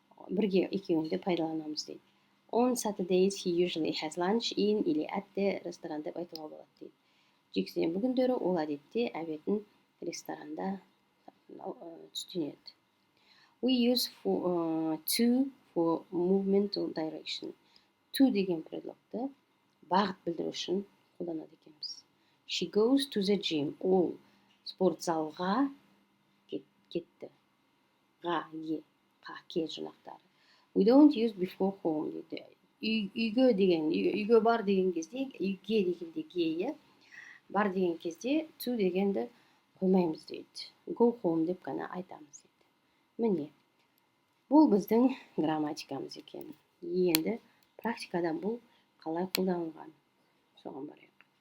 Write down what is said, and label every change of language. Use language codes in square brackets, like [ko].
[kk] Бірге екеуінде пайдаланамыз дейді. [en] On Saturdays, he usually has lunch in или at the restaurant [kk] деп айтуға болады дейді. Жексенбі күндері ол әдетте обедін ресторанда түстенеді. [en] We use to for movement direction. [kk] To деген предлогты бағыт білдіру үшін қолданады екенбіз. [en] She goes to the gym. [kk] Ол спортзалға кетті. Ке жинақтары. [en] We don't use before home дейді. [kk] Үйге бар деген кезде, үйге дегенде ге, бар деген кезде to дегенді қоймаймыз дейді. [en] Go home [kk] деп қана айтамыз дейді. Міне, бұл біздің грамматикамыз екен. Енді практикада бұл қалай қолданылған? Соған барайық.